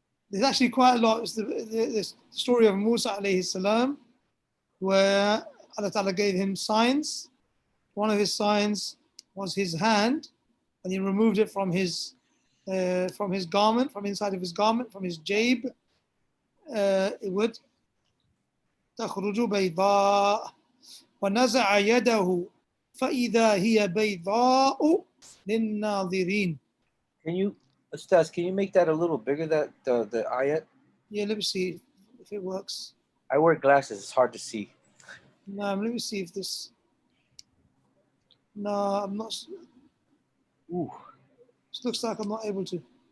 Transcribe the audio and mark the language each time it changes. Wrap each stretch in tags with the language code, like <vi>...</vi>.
<en>There's actually quite a lot. It's the story of Musa alayhi salam, where Allah Ta'ala gave him signs. One of his signs was his hand, and he removed it from his garment, from inside of his garment, from his jayb. It would</en> <ar>تخرج بيضاء ونزع يده فإذا هي بيضاء للناظرين.</ar> <en>Can you Ustaz, can you make that a little bigger, that the ayat? Yeah, let me see if it works. I wear glasses, it's hard to see. No, let me see if this. No, I'm not. Ooh, It looks like I'm not able to.</en>